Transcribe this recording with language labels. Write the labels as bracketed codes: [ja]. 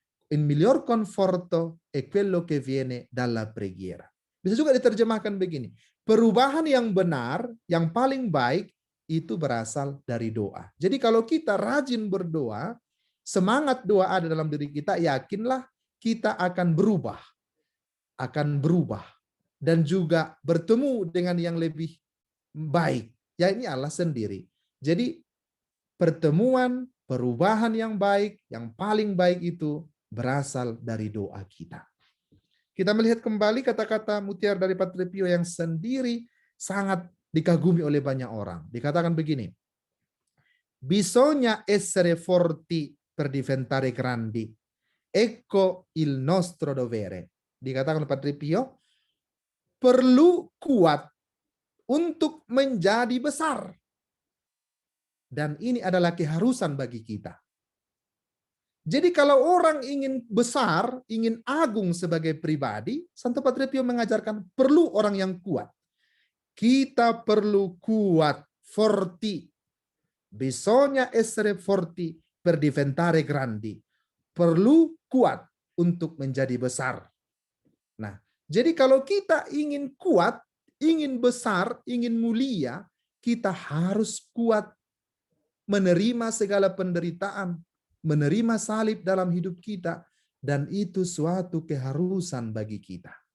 [it] Il miglior conforto è quello che viene dalla preghiera. [id] Bisa juga diterjemahkan begini. Perubahan yang benar, yang paling baik, itu berasal dari doa. Jadi kalau kita rajin berdoa, semangat doa ada dalam diri kita, yakinlah kita akan berubah. Akan berubah. dan juga bertemu dengan yang lebih baik. Ya, ini Allah sendiri. Jadi pertemuan, perubahan yang baik, yang paling baik itu berasal dari doa kita. Kita melihat kembali kata-kata mutiara dari Padre Pio yang sendiri sangat dikagumi oleh banyak orang. Dikatakan begini, [it] bisogna essere forti per diventare grandi. Ecco il nostro dovere. [id] Dikatakan Padre Pio, perlu kuat untuk menjadi besar. Dan ini adalah keharusan bagi kita. Jadi kalau orang ingin besar, ingin agung sebagai pribadi, Santo Padre Pio mengajarkan perlu orang yang kuat. Kita perlu kuat, forti. [it] Bisogna essere forti per diventare grandi. [id] Perlu kuat untuk menjadi besar. Nah, jadi kalau kita ingin kuat, ingin besar, ingin mulia, kita harus kuat menerima segala penderitaan, menerima salib dalam hidup kita, dan itu suatu keharusan bagi kita.